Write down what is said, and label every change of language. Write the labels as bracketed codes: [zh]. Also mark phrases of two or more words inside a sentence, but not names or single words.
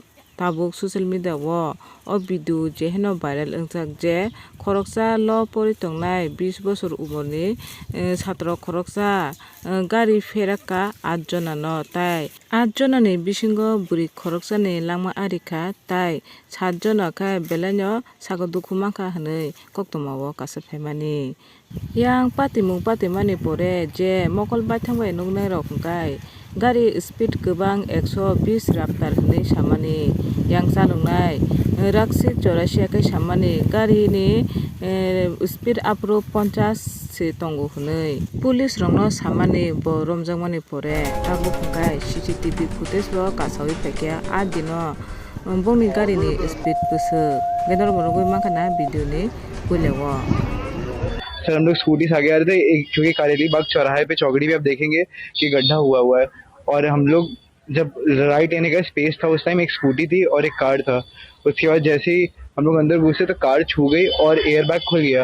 [trp] ताबुक ससियेल मिडियाव अ भिडिअ जेहेनो भाइरेल ओंजाक जे खरकसा ल' परितंनाय 20 बोसोर उमरनि छात्र खरकसा गारि फेराका 8 जनानो ताइ 8 जनानि बिसिंगो बुरि खरकसानि लामा आरिखा ताइ 7 जना खाय बेलानो सागो दुखु माखा हनै कक्तमाव कासे फेमानि yang patimung patimani pore je mokol baithangbai nugnai rok hingkai gari speed gobang 120 raptar hinui samani yang salungnai rakshit chorasia kai samani gari ni speed apro 50 se tongo hinui police rokno samani bo romjangmani pore tabu hingkai [en] CCTV footage [trp] ro kasawi pekya adino bongni gari ni speed busu gedor borogoi makana video ni kulewo। [hi] सर हम लोग स्कूटी से आगे आ रहे थे, क्योंकि कारेली बाग चौराहे पे चौगड़ी पे आप देखेंगे कि गड्ढा हुआ है और हम लोग जब राइट लेने का स्पेस था उस टाइम एक स्कूटी थी और एक कार था। उसके बाद जैसे ही हम लोग अंदर घुसे तो कार छू गई और एयरबैग खुल गया।